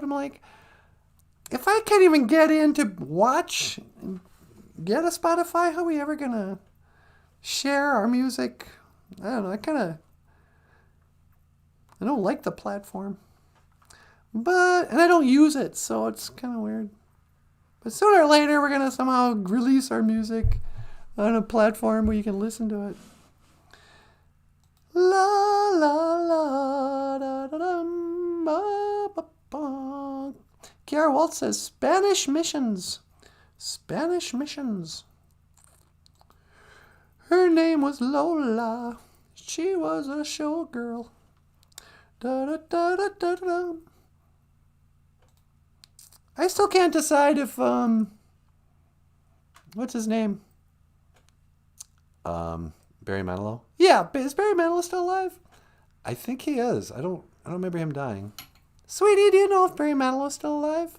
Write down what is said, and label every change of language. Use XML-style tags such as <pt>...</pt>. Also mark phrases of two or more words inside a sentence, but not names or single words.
<en>I'm like, if I can't even get in to watch and get a Spotify, how are we ever going to share our music? I don't know. I don't like the platform. And I don't use it, so it's kind of weird. But sooner or later, we're going to somehow release our music on a platform where you can listen to it. La la la da da dum ba ba ba. Kiara Waltz says Spanish missions. Spanish missions. Her name was Lola. She was a showgirl. Da da da da da da. I still can't decide if what's his name? Barry Manilow? Yeah, is Barry Manilow still alive? I think he is. I don't remember him dying. Sweetie, do you know if Barry Manilow is still alive?</en>